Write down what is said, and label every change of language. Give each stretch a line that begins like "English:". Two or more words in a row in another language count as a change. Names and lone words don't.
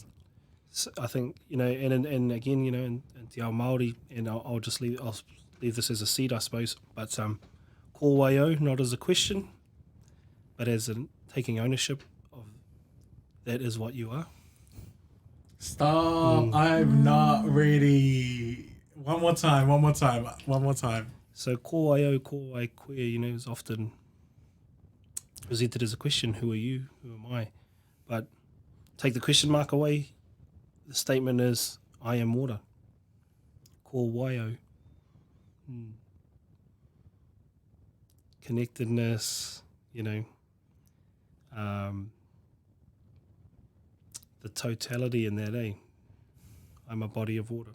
English: So I think, you know, and again, you know, in
Māori: Te Ao Māori,
English: and I'll leave this as a seed, I suppose. But kōrero, not as a question, but as in taking ownership of that is what you are. Stop. I'm not ready. One more time.
Māori: So kōrero, kōai koe,
English: you know, is often presented as a question. Who are you? Who am I? But take the question mark away. The statement is, I am water. Kōrero. Connectedness, you know, the totality in that, I'm a body of water.